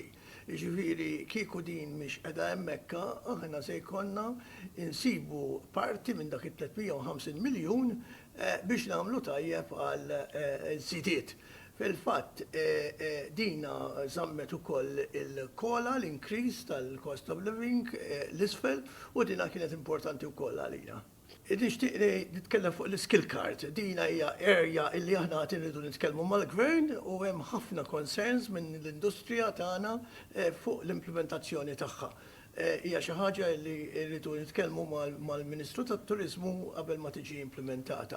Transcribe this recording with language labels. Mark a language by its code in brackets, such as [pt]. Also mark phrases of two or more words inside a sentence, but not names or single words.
[mt] Ġifieri kieku din mhix qiegħda hemmhekk aħna se jkollna insibu parti minn dak it-350 miljun biex nagħmlu tajjeb għal żidiet. Fil-fatt dina żammet ukoll il-kola l-increase tal- [en] cost of living [mt] l-isfel u dina kienet importanti wkoll għalina. Nixtieq nitkellem fuq l- [en] skill card. [mt] Dina hija area illi aħna qed irridu nitkellmu mal-gvern u hemm ħafna concerns minn l-industrija tagħna fuq l-implementazzjoni tagħha. Hija xi ħaġa li rridu nitkellmu mal-Ministru tat-Turiżmu qabel ma tiġi implementata.